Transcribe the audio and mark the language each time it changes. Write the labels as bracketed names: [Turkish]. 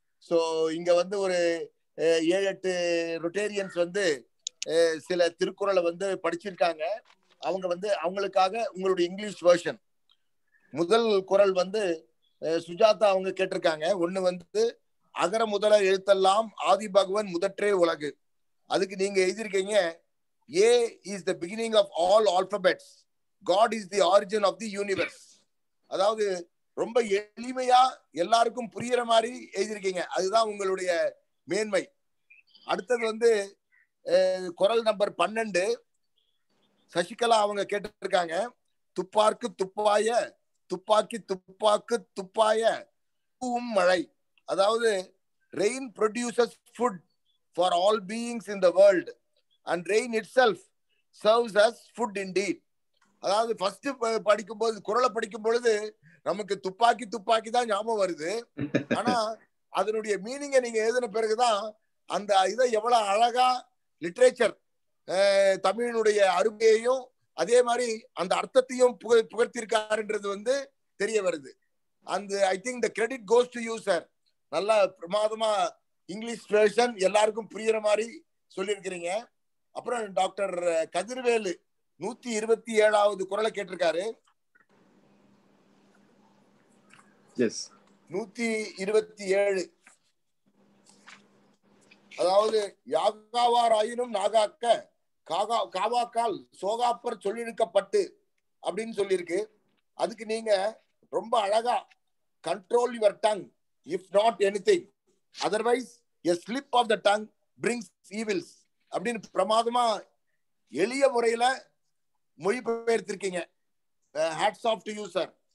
[Tamil] So இங்க ஒரு 7-8 Rotarians சில திருக்குறளை படிச்சிருக்காங்க. அவங்க அவங்களுக்காக உங்களுடைய இங்கிலீஷ் வெர்ஷன் முதல் குறள் சுஜாதா அவங்க கேட்டிருக்காங்க. ஒண்ணு அகர முதல எழுத்தெல்லாம் ஆதி பகவன் முதற்றே உலகு. அதுக்கு நீங்க எழுதியிருக்கீங்க, [English] A is the beginning of all alphabets, God is the origin of the universe. [Tamil] அதாவது ரொம்ப எளிமையா எல்லாருக்கும் புரியுற மாதிரி எழுதியிருக்கீங்க. அதுதான் உங்களுடைய மேன்மை. அடுத்தது குறள் நம்பர் 12 சசிகலா அவங்க கேட்டிருக்காங்க, துப்பார்க்கு துப்பாய துப்பாக்கி துப்பாக்கு துப்பாய பூவும் மழை. அதாவது [English] rain produces food for all beings in the world and rain itself serves as food indeed. [Tamil] அதாவது ஃபர்ஸ்ட் படிக்கும்போது குறளை படிக்கும் பொழுது நமக்கு துப்பாக்கி துப்பாக்கி தான் ஞாபகம் வருது. ஆனா அதனுடைய மீனிங்கை நீங்க எழுதின பிறகுதான் அந்த இதை எவ்வளவு அழகா லிட்ரேச்சர் தமிழினுடைய அருமையையும் அதே மாதிரி அந்த அர்த்தத்தையும் புகழ்த்திருக்காருன்றது தெரிய வருது. அந்த [English] I think the credit goes to you sir. [Tamil] நல்லா பிரமாதமா இங்கிலீஷ் வெர்ஷன் எல்லாருக்கும் புரியுற மாதிரி சொல்லியிருக்கிறீங்க. அப்புறம் டாக்டர் கதிர்வேலு 127வது குறளை கேட்டிருக்காரு. 127 அதாவது யாகாவாராயினும் நாகாக்க காவாக்கால் சோகாப்பர் சொல்லிழுக்கப்பட்டு அப்படின்னு சொல்லியிருக்கு. அதுக்கு நீங்க ரொம்ப அழகா [English] control your tongue if not anything, otherwise a slip of the tongue brings evils [Tamil] அப்படின்னு பிரமாதமா எளிய முறையில மொழிபெயர்த்திருக்கீங்க. [English] hats off to you sir.